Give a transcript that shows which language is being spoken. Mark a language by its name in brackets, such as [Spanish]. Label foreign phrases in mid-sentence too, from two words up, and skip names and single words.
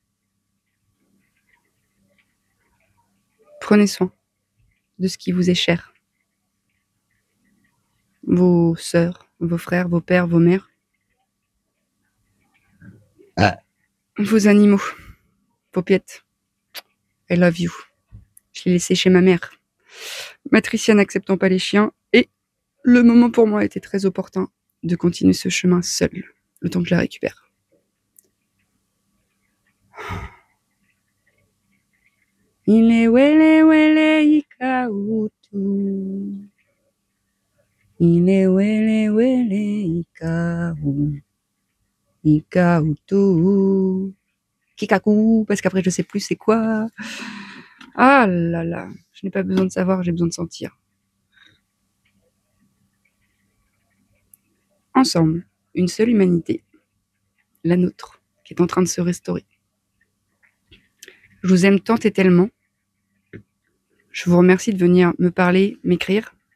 [French] Prenez soin de ce qui vous est cher. Vos sœurs, vos frères, vos pères, vos mères. Vos animaux. Vos piettes. [English] I love you. [French] Je l'ai laissé chez ma mère. Matricia n'acceptant pas les chiens, et le moment pour moi était très opportun de continuer ce chemin seul, le temps que je la récupère. Ile wele wele ikautu. Ile wele wele ikautu. Kikaku, parce qu'après je sais plus c'est quoi. Ah là là, je n'ai pas besoin de savoir, j'ai besoin de sentir. Ensemble, une seule humanité, la nôtre, qui est en train de se restaurer. Je vous aime tant et tellement. Je vous remercie de venir me parler, m'écrire.